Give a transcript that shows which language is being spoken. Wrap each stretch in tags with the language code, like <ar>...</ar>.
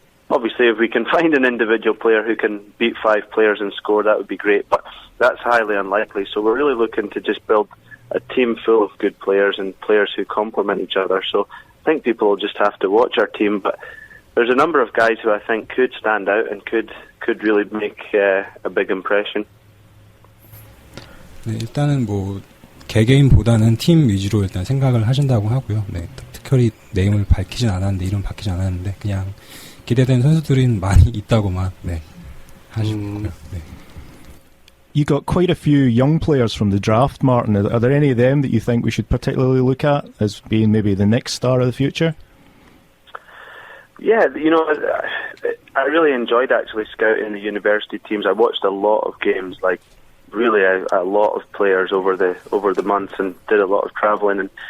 <en>Obviously, if we can find an individual player who can beat 5 players and score, that would be great, but that's highly unlikely. So we're really looking to just build a team full of good players and players who complement each other. So I think people will just have to watch our team, but there's a number of guys who I think could stand out and could really make a big impression.</en> <ko>네, 일단은 뭐 개개인보다는 팀 위주로 일단 생각을 하신다고 하고요. 네, 특별히 네임을 밝히진 않았는데 이름 밝히진 않았는데 그냥 기대되는 선수들이 많이 있다고만 네, 하시고요. 네.</ko> <en>You got quite a few young players from the draft, Martin. Are there any of them that you think we should particularly look at as being maybe the next star of the future? Yeah, you know, I really enjoyed actually scouting the university teams. I watched a lot of games, like really a lot of players over the months, and did a lot of travelling.</en>